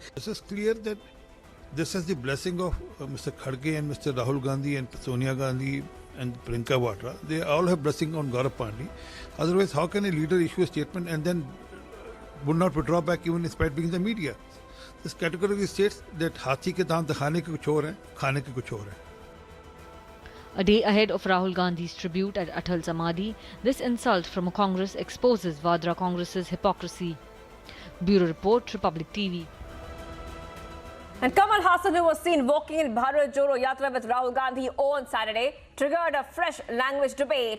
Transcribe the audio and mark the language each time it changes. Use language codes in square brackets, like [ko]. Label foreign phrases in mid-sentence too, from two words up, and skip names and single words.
[en] This is clear that this is the blessing of Mr. Kharge and Mr. Rahul Gandhi and Sonia Gandhi and Priyanka Vadra. They all have blessing on Gaurav Pandhi. Otherwise, how can a leader issue a statement and then would not withdraw back even despite being in the media? This categorically states that [hi] हाथी के दांत दिखाने के कुछ और हैं, खाने के कुछ और हैं. [en] A day ahead of Rahul Gandhi's tribute at Atal Samadhi, this insult from a Congress exposes Vadra Congress's hypocrisy. Bureau Report, Republic TV. And Kamal Haasan, who was seen walking in Bharat Jodo Yatra with Rahul Gandhi on Saturday, triggered a fresh language debate.